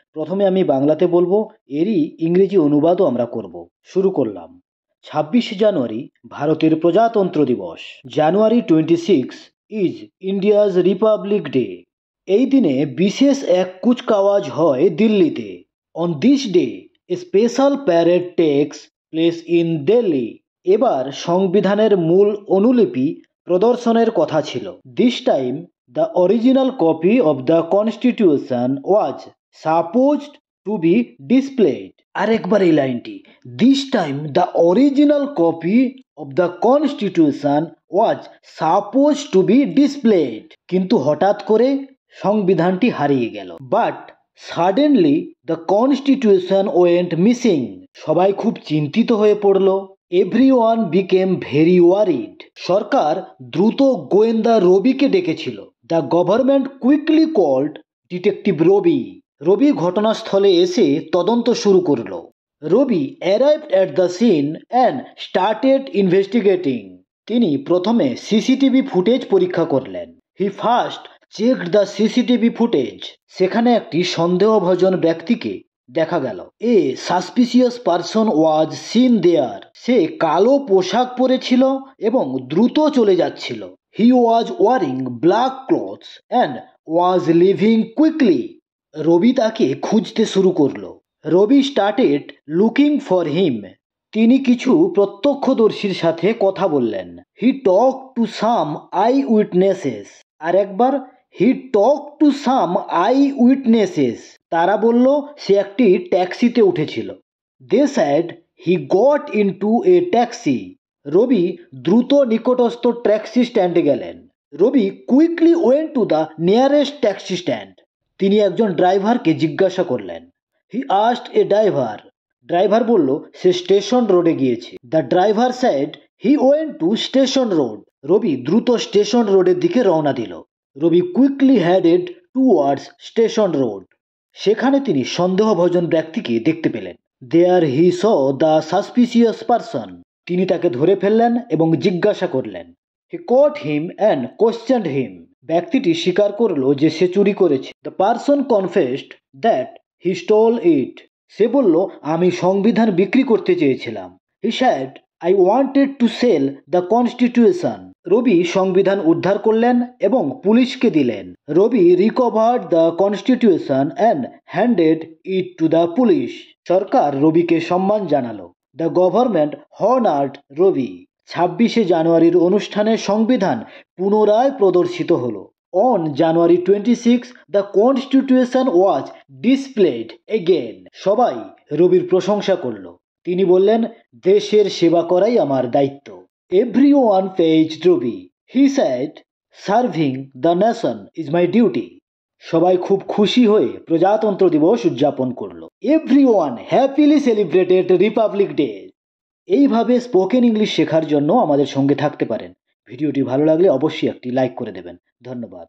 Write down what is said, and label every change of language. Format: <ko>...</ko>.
<bn>প্রথমে আমি বাংলাতে বলবো, এরই ইংরেজি অনুবাদও আমরা করব। শুরু করলাম। 26 জানুয়ারি ভারতের প্রজাতন্ত্র দিবস।</bn> <en>January 26 is India's republic day.</en> <bn>এই দিনে বিশেষ এক কুচকাওয়াজ হয় দিল্লিতে।</bn> <en>On this day a special parade takes place in Delhi.</en> <bn>এবার সংবিধানের মূল অনুলিপি প্রদর্শনের কথা ছিল।</bn> <en>This time the original copy of the constitution was supposed to be displayed.</en> <bn>আরেকবার এই লাইনটি,</bn> <en>This time the original copy of the constitution was supposed to be displayed.</en> <bn>কিন্তু হঠাৎ করে সংবিধানটি হারিয়ে গেল।</bn> <en>But suddenly the constitution went missing.</en> <bn>সবাই খুব চিন্তিত হয়ে পড়ল।</bn> <en>Everyone became very worried.</en> <bn>সরকার দ্রুত গোয়েন্দা রবিকে ডেকেছিল।</bn> <en>The government quickly called Detective Ravi.</en> <bn>রবি ঘটনাস্থলে এসে তদন্ত শুরু করল।</bn> <en>Rabi arrived at the scene and started investigating.</en> <bn>তিনি প্রথমে সিসিটিভি ফুটেজ পরীক্ষা করলেন।</bn> <en>He first checked the CCTV footage.</en> <bn>সেখানে একটি সন্দেহভাজন ব্যক্তিকে দেখা গেল।</bn> <en>A suspicious person was seen there.</en> <bn>সে কালো পোশাক পরেছিল এবং দ্রুত চলে যাচ্ছিল।</bn> <en>He was wearing black clothes and was leaving quickly.</en> <bn>রবি তাকে খুঁজতে শুরু করলো। রবি</bn> <en>started looking for him.</en> <bn>তিনি কিছু প্রত্যক্ষদর্শীর সাথে কথা বললেন।</bn> <en>He talked to some eyewitnesses.</en> <bn>আর একবার</bn> <en>he talked to some eyewitnesses.</en> <bn>তারা বলল সে একটি ট্যাক্সিতে উঠেছিল।</bn> <en>They said he got into a taxi.</en> <bn>রবি দ্রুত নিকটস্থ ট্যাক্সি স্ট্যান্ডে গেলেন।</bn> <en>Rabi quickly went to the nearest taxi stand.</en> <bn>তিনি একজন ড্রাইভারকে জিজ্ঞাসা করলেন।</bn> <en>He asked a driver.</en> <bn>Driver বলল সে স্টেশন রোডে গিয়েছে।</bn> <en>The driver said he went to station road.</en> <bn>রবি দ্রুত স্টেশন রোডের দিকে রওনা দিল।</bn> <en>Rabi quickly headed towards station road.</en> <bn>সেখানে তিনি সন্দেহভাজন ব্যক্তিকে দেখতে পেলেন।</bn> <en>There he saw the suspicious person.</en> <bn>তিনি তাকে ধরে ফেললেন এবং জিজ্ঞাসা করলেন।</bn> <en>He caught him and questioned him.</en> <bn>ব্যক্তিটি স্বীকার করল যে সে চুরি করেছে।</bn> <en>The person confessed that he stole it.</en> <bn>সে বলল আমি সংবিধান বিক্রি করতে চেয়েছিলাম।</bn> <en>He said I wanted to sell the constitution.</en> <bn>রবি সংবিধান উদ্ধার করলেন এবং পুলিশকে দিলেন।</bn> <en>Rabi recovered the constitution and handed it to the police.</en> <bn>সরকার রবিকে সম্মান জানালো।</bn> <en>The government honored Rabi.</en> <bn>26 জানুয়ারির অনুষ্ঠানে সংবিধান পুনরায় প্রদর্শিত হলো।</bn> <en>On January 26, the constitution was displayed again.</en> <bn>সবাই রবির প্রশংসা করলো। তিনি বললেন দেশের সেবা করাই আমার দায়িত্ব।</bn> <en>Everyone praised Rabi. He said, serving the nation is my duty.</en> <bn>সবাই খুব খুশি হয়ে প্রজাতন্ত্র দিবস উদযাপন করলো।</bn> <en>Everyone happily celebrated Republic Day.</en> <bn>এইভাবে স্পোকেন ইংলিশ শেখার জন্য আমাদের সঙ্গে থাকতে পারেন। ভিডিওটি ভালো লাগলে অবশ্যই একটি লাইক করে দেবেন। ধন্যবাদ।</bn>